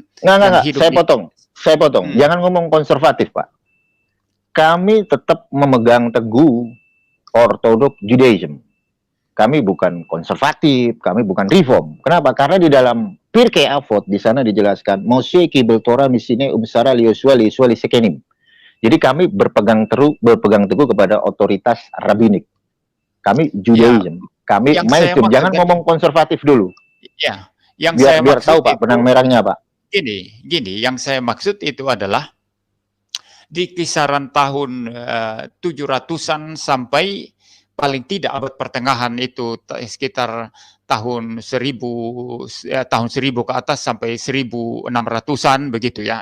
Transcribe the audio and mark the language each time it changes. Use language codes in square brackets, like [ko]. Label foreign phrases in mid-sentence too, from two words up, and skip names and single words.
[id] hidup saya potong. Jangan ngomong konservatif, Pak. Kami tetap memegang teguh ortodoks Judaism. Kami bukan konservatif, kami bukan reform. Kenapa? Karena di dalam Pirkei Avot di sana dijelaskan [he] משה קיבל תורה מסיני ומסרה ליהושע לזקנים. [id] Jadi kami berpegang teguh kepada otoritas rabinik. Kami Judaism, kami mainstream. Jangan ngomong konservatif dulu. Ya, yang biar saya tahu Pak benang merahnya Pak. Gini, yang saya maksud itu adalah di kisaran tahun 700-an sampai paling tidak abad pertengahan itu sekitar tahun 1000 ke atas sampai 1600-an begitu ya.